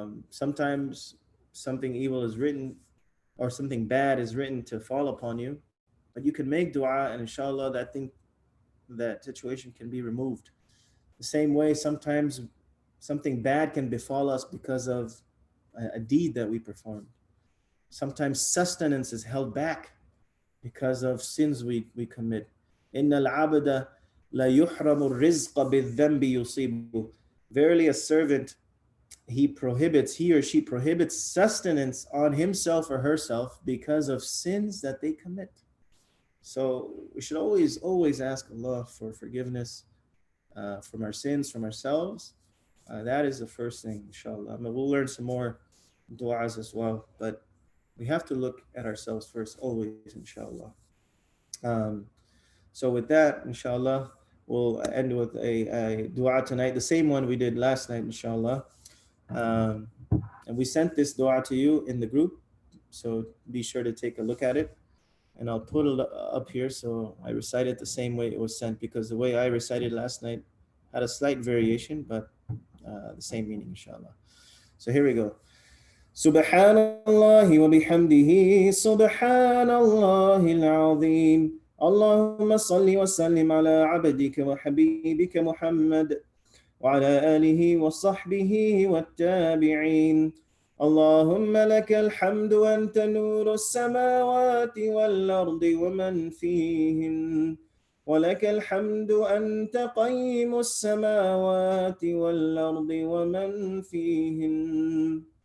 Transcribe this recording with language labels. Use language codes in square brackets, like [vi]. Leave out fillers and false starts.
[en] Sometimes something evil is written, or something bad is written to fall upon you, but you can make dua, and inshallah that situation can be removed. The same way, sometimes something bad can befall us because of a deed that we performed. Sometimes sustenance is held back because of sins we commit. [ar] إِنَّ الْعَبْدَ لَا يُحْرَمُ الرِّزْقَ بِالذَّنْبِ يُصِيبُ. [en] Verily, a servant he or she prohibits sustenance on himself or herself because of sins that they commit. So we should always ask Allah for forgiveness from our sins, from ourselves. That is the first thing, inshallah. I mean, we'll learn some more du'as as well, but we have to look at ourselves first, always, inshallah. Um, so with that, inshallah, we'll end with a dua tonight, the same one we did last night, inshallah. Um, and we sent this dua to you in the group, so be sure to take a look at it. And I'll put it up here so I recite it the same way it was sent, because the way I recited last night had a slight variation, but the same meaning, inshallah. So here we go. [ar] سبحان الله وبحمده سبحان الله العظيم اللهم صل وسلم على عبدك وحبيبك محمد وعلى آله وصحبه والتابعين اللهم لك الحمد أنت نور السماوات والأرض ومن فيهن ولك الحمد أنت قيم السماوات والأرض ومن فيهن